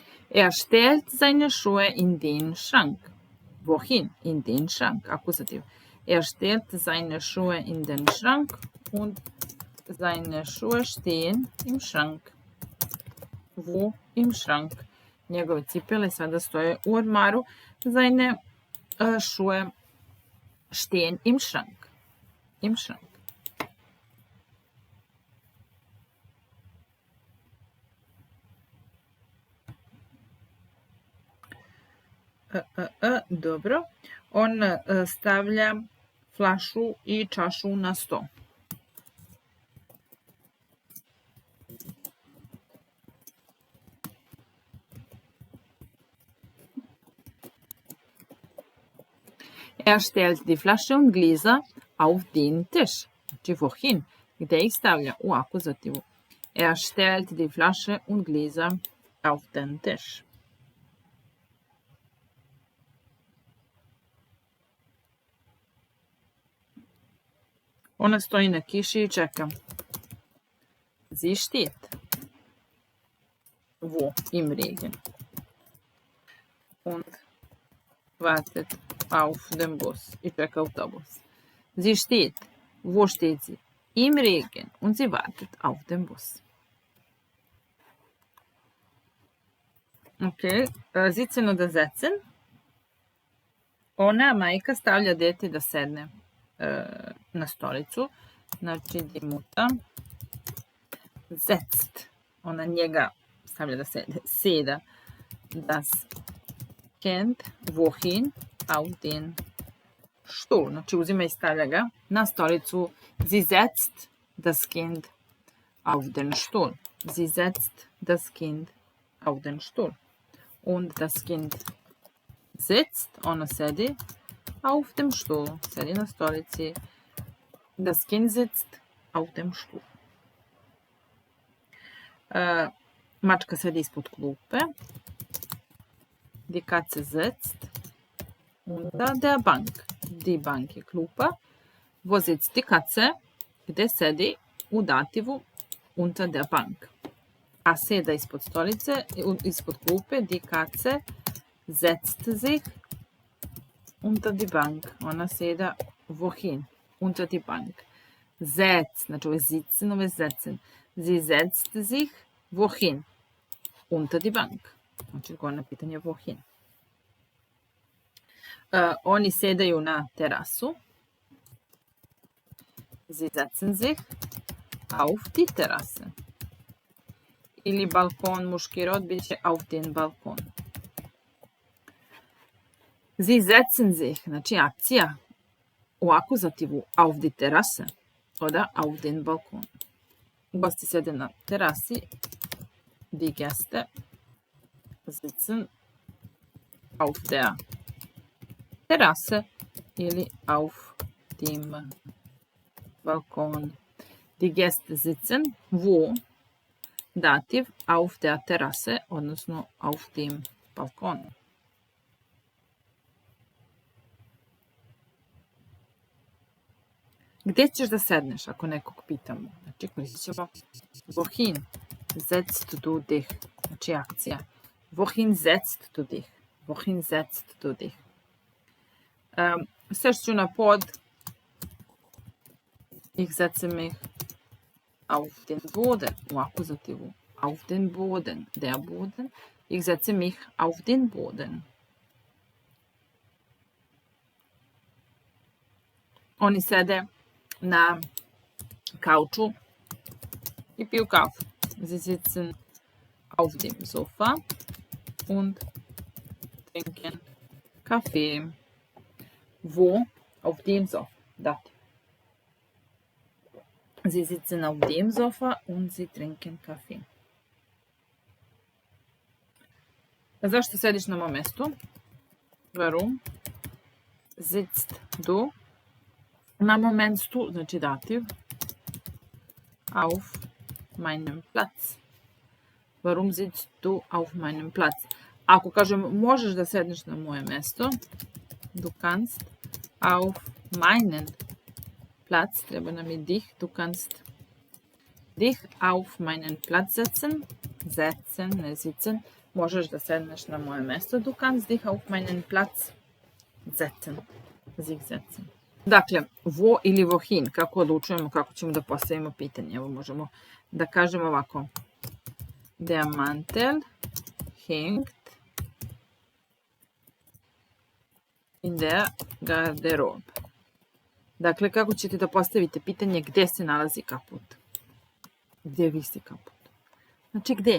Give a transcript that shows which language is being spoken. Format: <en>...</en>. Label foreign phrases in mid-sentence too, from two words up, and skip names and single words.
<de>Stellt seine Schuhe in den Schrank. Wohin? In den Schrank. Akuzativ. Er stellt seine Schuhe in den Schrank und seine Schuhe stehen im Schrank. Wo? Im Schrank.</de> <sr>Njegove cipele sada stoje u ormaru.</sr> <de>Seine Schuhe stehen im Schrank. Im Schrank.</de> <sr>Dobro. On stavlja flašu i čašu na sto.</sr> <de>Er stellt die Flasche und Gläser auf den Tisch.</de> <sr>Znači wohin? Gde ih stavlja? U akuzativu.</sr> <de>Er stellt die Flasche und Gläser auf den Tisch.</de> <sr>Ona stoji na kiši i čeka.</sr> <de>Sie steht. Wo? Im Regen. Und wartet auf den Bus.</de> <sr>I čeka autobus.</sr> <de>Sie steht. Wo steht sie? Im Regen. Und sie wartet auf den Bus. Ok. Sitzen oder setzen.</de> <sr>Ona, majka, stavlja dete da sedne na stolicu. Znači,</sr> <de>die Mutter setzt.</de> <sr>Ona njega stavlja da seda.</sr> <de>Das Kind wohin? Auf den Stuhl.</de> <sr>Znači, uzima i stavlja ga na stolicu.</sr> <de>Sie setzt das Kind auf den Stuhl. Sie setzt das Kind auf den Stuhl. Und das Kind sitzt,</de> <sr>ona sedi,</sr> <de>auf dem Stuhl.</de> <sr>Sedi na stolici.</sr> <de>Das Kind sitzt auf dem Stuhl.</de> <sr>Mačka sedi ispod klupe.</sr> <de>Die Katze sitzt unter der Bank. Die Bank</de> <sr>je klupa.</sr> <de>Wo sitzt die Katze?</de> <sr>Gde sedi? U dativu</sr> <de>unter der Bank.</de> <sr>A seda ispod stolice, ispod klupe.</sr> <de>Die Katze setzt sich unter die Bank.</de> <sr>Ona seda</sr> <de>wohin? Unter die Bank. Setzt,</de> <sr>znači ovo je sitzen, ovo je setzen.</sr> <de>Sie setzt sich wohin? Unter die Bank.</de> <sr>Znači odgovor na pitanje wohin. Oni sedaju na terasu.</sr> <de>Sie setzen sich auf die Terrasse.</de> <sr>Ili balkon, muški rod, bit će</sr> <de>auf den Balkon. Sie setzen sich,</de> <sr>znači akcija u akuzativu</sr> <de>auf die Terrasse, oder auf den Balkon.</de> <sr>Gosti sede na terasi,</sr> <de>die Gäste sitzen auf der Terrasse ili auf dem Balkon. Die Gäste sitzen wo? Dativ auf der Terrasse, odnosno auf dem Balkon.</de> <sr>Gdje ćeš da sedneš ako nekog pitamo? Znači koristit ćemo</sr> <de>wohin setzt du dich.</de> <sr>Znači akcija.</sr> <de>Wohin setzt du dich? Wohin setzt du dich?</de> <sr>Sešću na pod.</sr> <de>Ich setze mich auf den Boden.</de> <sr>U akuzativu.</sr> <de>Auf den Boden. Der Boden. Ich setze mich auf den Boden.</de> <sr>Oni sede na kauču i piju kafu.</sr> <de>Sie sitzen auf dem Sofa und trinken Kaffee. Wo? Auf dem Sofa. Dativ. Sie sitzen auf dem Sofa und sie trinken Kaffee.</de> <sr>Zašto sediš na mom mestu?</sr> <de>Warum sitzt du</de> <sr>na momentu, znači</sr> <de>dativ, auf meinem Platz. Warum sitzt du auf meinem Platz?</de> <sr>Ako kažem možeš da sedneš na moje mesto,</sr> <de>du kannst auf meinen Platz,</de> <sr>treba nam je</sr> <de>dich, du kannst dich auf meinen Platz setzen, ne sitzen,</de> <sr>možeš da sedneš na moje mesto,</sr> <de>du kannst dich auf meinen Platz setzen, sich setzen.</de> <sr>Dakle, wo ili wohin, kako odlučujemo, kako ćemo da postavimo pitanje. Evo možemo da kažemo ovako.</sr> <de>Der Mantel hängt in der Garderobe.</de> <sr>Dakle, kako ćete da postavite pitanje gde se nalazi kaput? Gde visi kaput? Znači gde?</sr>